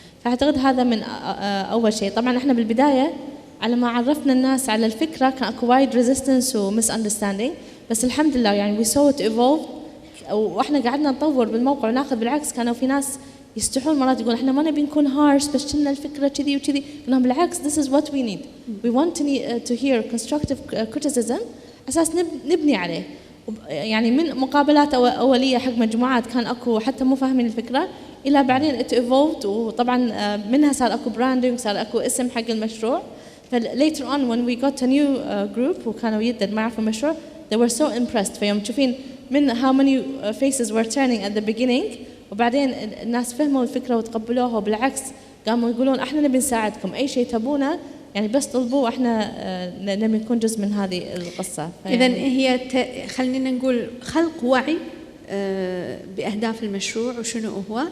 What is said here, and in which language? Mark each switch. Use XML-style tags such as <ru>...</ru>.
<ar>فأعتقد هذا من أول شيء. طبعا إحنا بالبداية على ما عرفنا الناس على الفكرة كان أكو وايد ريزيستنس ومس أندرستاندينج، بس الحمد لله يعني</ar> <en>we saw it evolve،</en> <ar>وإحنا قعدنا نطور بالموقع وناخذ. بالعكس كانوا في ناس يستحون مرات يقول إحنا ما نبي نكون هارش، بس كنا الفكرة كذي وكذي. قلنا بالعكس</ar> <en>this is what we need. We want to hear constructive criticism</en> <ar>أساس نبني عليه. يعني من مقابلات أولية حق مجموعات كان أكو حتى مو فاهمين الفكرة، إلى بعدين</ar> <en>it evolved،</en> <ar>وطبعا منها صار أكو براندنج، صار أكو اسم حق المشروع.</ar> <en>فlater on when we got a new group</en> <ar>وكانوا يدد ما يعرفوا المشروع</ar> <en>they were so impressed.</en> <ar>فيوم تشوفين من</ar> <en>how many faces were turning at the beginning،</en> <ar>وبعدين الناس فهموا الفكرة وتقبلوها، وبالعكس قاموا يقولون احنا نبي نساعدكم، أي شيء تبونه يعني بس طلبوه، احنا نبي نكون جزء من هذه القصة. إذن هي خلينا نقول خلق وعي بأهداف المشروع وشنو هو.</ar>